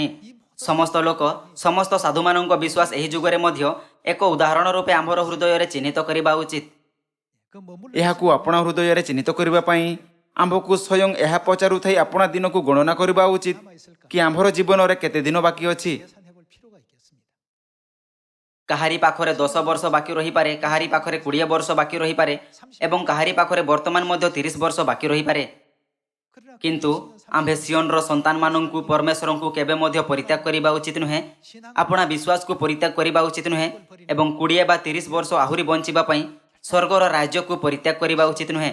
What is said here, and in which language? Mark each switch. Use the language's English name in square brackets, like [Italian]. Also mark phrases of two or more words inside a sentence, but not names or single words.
[Odia] ସମସ୍ତ ଲୋକ, ସମସ୍ତ ସାଧୁମାନଙ୍କ ବିଶ୍ୱାସ ଏହି ଯୁଗରେ ମଧ୍ୟ ଏକ ଉଦାହରଣ ରୂପେ ଆମ୍ଭର ହୃଦୟରେ ଚିହ୍ନିତ କରିବା ଉଚିତ। ଏହାକୁ ଆପଣା ହୃଦୟରେ ଚିହ୍ନିତ କରିବା ପାଇଁ ଆମ୍ଭକୁ ସ୍ୱୟଂ ଏହା ପଚାରୁଥାଇ ଆପଣା ଦିନକୁ ଗଣନା କରିବା ଉଚିତ କି ଆମ୍ଭର ଜୀବନରେ କେତେ ଦିନ ବାକି ଅଛି। [Korean] 계산해볼 필요가 있겠습니다. [Odia] କାହାରି ପାଖରେ 10 ବର୍ଷ ବାକି ରହିପାରେ, କାହାରି ପାଖରେ 20 ବର୍ଷ ବାକି ରହିପାରେ ଏବଂ କାହାରି ପାଖରେ ବର୍ତ୍ତମାନ ମଧ୍ୟ 30 ବର୍ଷ ବାକି ରହିପାରେ। [Korean] 그러나 [Odia] କିନ୍ତୁ ଆମ୍ଭେ ସିଓନର ସନ୍ତାନମାନଙ୍କୁ ପରମେଶ୍ୱରଙ୍କୁ କେବେ ମଧ୍ୟ ପରିତ୍ୟାଗ କରିବା ଉଚିତ ନୁହେଁ, ଆପଣା ବିଶ୍ୱାସକୁ ପରିତ୍ୟାଗ କରିବା ଉଚିତ ନୁହେଁ ଏବଂ 20 ବା 30 ବର୍ଷ ଆହୁରି ବଞ୍ଚିବା ପାଇଁ ସ୍ୱର୍ଗର ରାଜ୍ୟକୁ ପରିତ୍ୟାଗ କରିବା ଉଚିତ ନୁହେଁ।